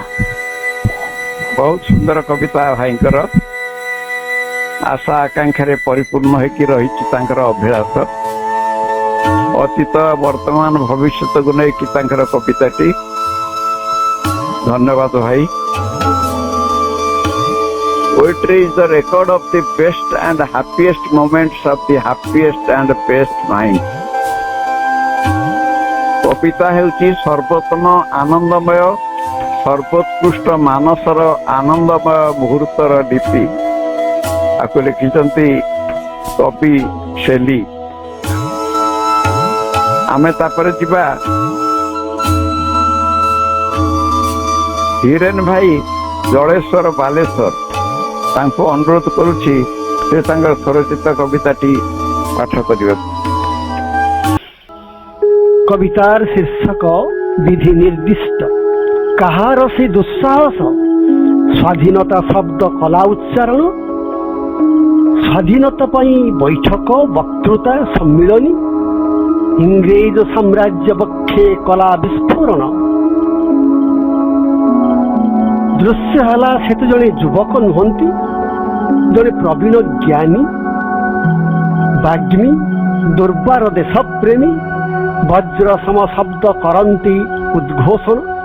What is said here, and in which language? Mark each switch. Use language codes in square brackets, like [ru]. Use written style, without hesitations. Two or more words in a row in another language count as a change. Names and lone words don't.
[or] ବହୁତ ସୁନ୍ଦର କବିତା ଭାଇଙ୍କର। ଆଶା ଆକାଂକ୍ଷାରେ ପରିପୂର୍ଣ୍ଣ ହେଇକି ରହିଛି ତାଙ୍କର ଅଭିଳାଷ। ଅତୀତ ବର୍ତ୍ତମାନ ଭବିଷ୍ୟତକୁ ନେଇକି ତାଙ୍କର କବିତାଟି। ଧନ୍ୟବାଦ ଭାଇ। [en] Poetry is the record of the best and happiest moments of the happiest and best minds. [or] କବିତା ହେଉଛି ସର୍ବୋତ୍ତମ ଆନନ୍ଦମୟ ସର୍ବୋତ୍କୃଷ୍ଟ ମାନସର ଆନନ୍ଦମୟ ମୁହୂର୍ତ୍ତର ଲିପି। ଆକୁ ଲେଖିଛନ୍ତି କବି ଶେଲି। ଆମେ ତାପରେ ଯିବା ହିରେନ୍ ଭାଇ ଜଳେଶ୍ୱର ବାଲେଶ୍ୱର। ତାଙ୍କୁ ଅନୁରୋଧ କରୁଛି ସେ ତାଙ୍କର ସ୍ୱରଚିତ କବିତାଟି ପାଠ କରିବାକୁ। [bn] কবিতার শীর্ষক বিধি নির্দিষ্ট। কাহার সে দুঃসাহস স্বাধীনতা শব্দ কলা উচ্চারণ স্বাধীনতা পাই বৈঠক বক্তৃতা সম্মিলনী ইংরেজ সাম্রাজ্য পক্ষে কলা বিস্ফোরণ। [or] ଦୃଶ୍ୟ ହେଲା ସେତ ଜଣେ ଯୁବକ ନୁହନ୍ତି, ଜଣେ ପ୍ରବୀଣ ଜ୍ଞାନୀ ବାଗ୍ମୀ ଦୁର୍ବାର ଦେଶପ୍ରେମୀ ବଜ୍ର ସମ ଶବ୍ଦ କରନ୍ତି ଉଦ୍ଘୋଷଣ।